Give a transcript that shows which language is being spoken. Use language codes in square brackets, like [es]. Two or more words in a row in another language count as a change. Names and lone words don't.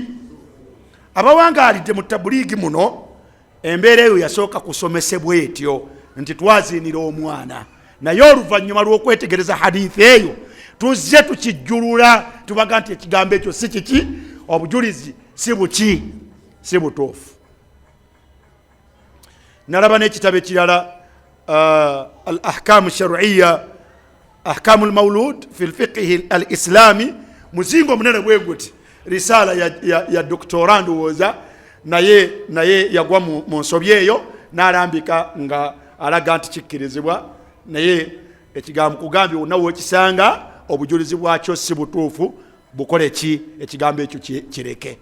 [lg] Abawangaalidde mu tabuliigi muno, embeera eyo yasooka kusomesebwa etyo nti twaziinira omwana, naye oluvannyuma lw'okwetegereza hadithi eyo tuzze tukijjulula tubaga nti ekigambo ekyo si kiki, obujulizi si buki, si butuufu. Nalaba n'ekitabo ekirala al ahkamu shar'iyya, ahkamu al mawlud fi al fiqh al islami, muzingo munene bwe guti, risala ya doktora ndowooza, naye yagwa mu nsobi eyo n'alambika nga alaga nti kikkirizibwa, naye ekigambo kugambye wonna w'okisanga obujulizi bwakyo si butuufu, bukole ki, ekigambo ekyo kireke.